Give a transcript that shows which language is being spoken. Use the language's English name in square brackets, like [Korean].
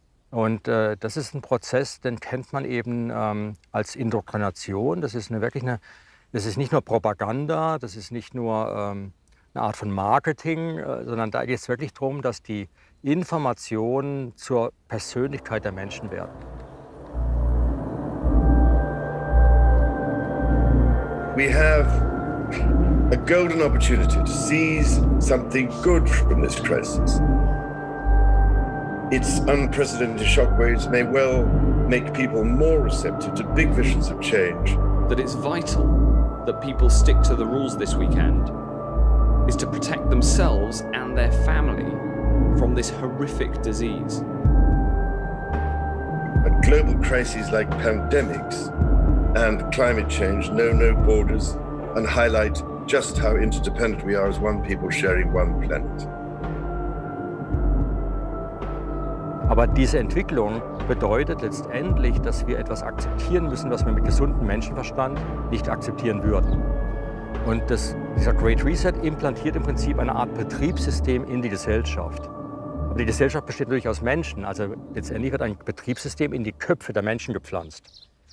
[German] Und das ist ein Prozess, den kennt man eben als Indoktrination. Das ist das ist nicht nur Propaganda, das ist nicht nur eine Art von Marketing, sondern da geht es wirklich darum, dass die Informationen zur Persönlichkeit der Menschen werden. [English] We have a golden opportunity to seize something good from this crisis. Its unprecedented shockwaves may well make people more receptive to big visions of change. That it's vital that people stick to the rules this weekend is to protect themselves and their family from this horrific disease. But global crises like pandemics and climate change know no borders and highlight just how interdependent we are as one people sharing one planet. [German] Aber diese Entwicklung bedeutet letztendlich, dass wir etwas akzeptieren müssen, was wir mit gesundem Menschenverstand nicht akzeptieren würden. Und dieser Great Reset implantiert im Prinzip eine Art Betriebssystem in die Gesellschaft. Aber die Gesellschaft besteht natürlich aus Menschen. Also letztendlich wird ein Betriebssystem in die Köpfe der Menschen gepflanzt.